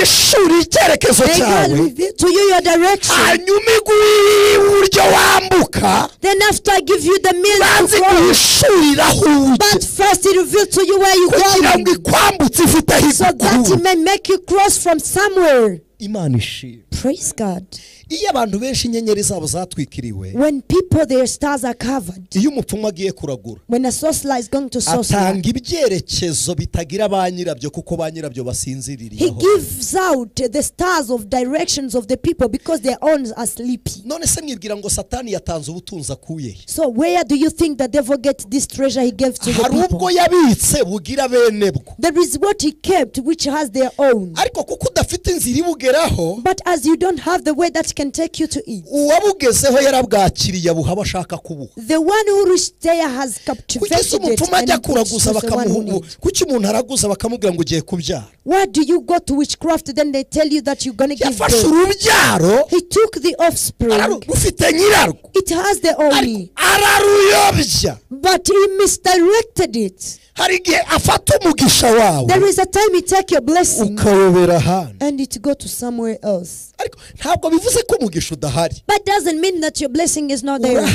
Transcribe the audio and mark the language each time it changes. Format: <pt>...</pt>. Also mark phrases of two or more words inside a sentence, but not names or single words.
<en>God reveal to you your direction. Then after I give you the means to cross. But first he revealed to you where you go, so that he may make you cross from somewhere. Praise God.</en> <rw>iyo abantu benshi inyenyeri zabo zatwikiriwe,</rw> <en>when people their stars are covered,</en> <rw>iyo umupfumu agiye kuragura,</rw> <en>when a sorcerer is going to sorcerer,</en> <rw>atanga ibyerekezo bitagira ba nyirabyo kuko ba nyirabyo basinziririye.</rw> <en>He gives out the stars of directions of the people because their own are sleepy.</en> <rw>None se mwibwira ngo Satani yatanze ubutunzi akuye?</rw> <en>So where do you think the devil gets this treasure he gave to the people?</en> <rw>Harubwo yabitse bugira benebwo.</rw> <en>There is what he kept which has their own.</en> <rw>Ariko kuko udafite inzira ibugeraho,</rw> <en>but as you don't have the way that can take you to it,</en> <rw>uwabugezeho yarabwakiriye buhaba ashaka kubuha.</rw> <en>The one who reached there has captivated it.</en> <rw>Kuki umuntu araguza bakamubwira ngo ugiye kubyara?</rw> <en>Why do you go to witchcraft then they tell you that you're going to give birth?</en> <rw>Yafashe urubyaro,</rw> <en>he took the offspring,</en> <rw>rufite nyirarwo,</rw> <en>it has the only,</en> <rw>araruyobya,</rw> <en>but he misdirected it. There is a time you take your blessing and it go to somewhere else. But doesn't mean that your blessing is not there.</en>